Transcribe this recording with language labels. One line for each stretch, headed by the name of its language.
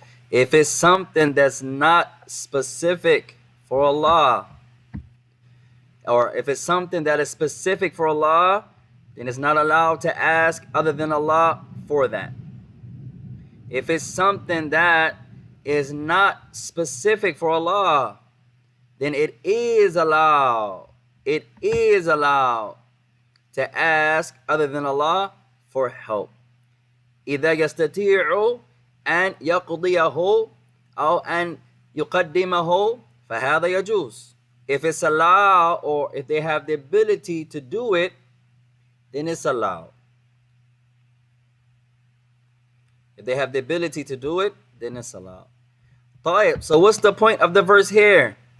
English: If it's something that's not specific for Allah, or if it's something that is specific for Allah, then it's not allowed to ask other than Allah for that. If it's something that is not specific for Allah, then it is allowed. It is allowed to ask other than Allah for help.
Arabic: إذا يستطيع أن يقضيه أو أن يقدمه فهذا يجوز.
English: If it's allowed or if they have the ability to do it, then it's allowed. If they have the ability to do it, then it's allowed. طيب, so what's the point of the verse here?